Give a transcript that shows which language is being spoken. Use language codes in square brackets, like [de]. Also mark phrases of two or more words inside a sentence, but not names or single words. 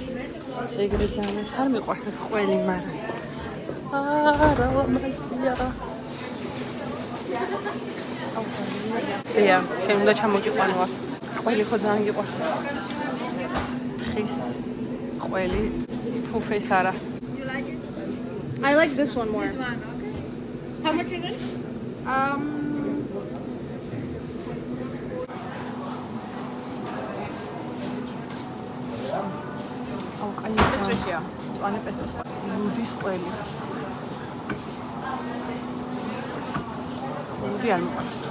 [ka] ეგრე ძალიან არ მიყვარს ეს ყველი, მაგრამ რა ლამაზია. დია, შენ უნდა ჩამოგიყვანო აქ. ყველი ხო ძალიან გიყვარს. თხის ყველი ფუფეს არა. [en] I like this one more. This one, okay. How much is this? [ka] აუ კანისა. This წვანე პესოს. ლუდის ყველი. ლუდი არ მოყავს.